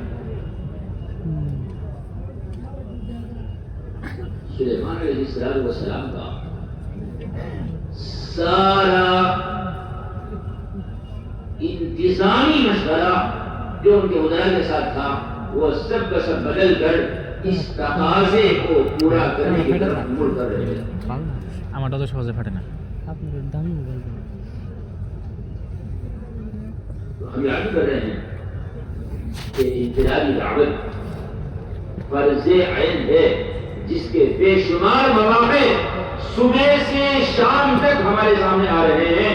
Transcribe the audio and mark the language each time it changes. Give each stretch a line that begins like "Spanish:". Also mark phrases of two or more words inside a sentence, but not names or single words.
Urdu: سلیمان علیہ السلام کا سارا انتظامی مشورہ جو ان کے وزراء کے ساتھ تھا وہ سب کا سب بدل کر اس تقاضے کو پورا کرنے کی طرف مڑ کر رہے ہیں.
Bangla: আমারটা তো সহজে ফাটে না. আপনার দামি মোবাইল
Urdu: ہم یاد کر رہے ہیں کہ انفرادی دعوت فرض عین ہے جس کے بے شمار مواقع صبح سے شام تک ہمارے سامنے آ رہے ہیں.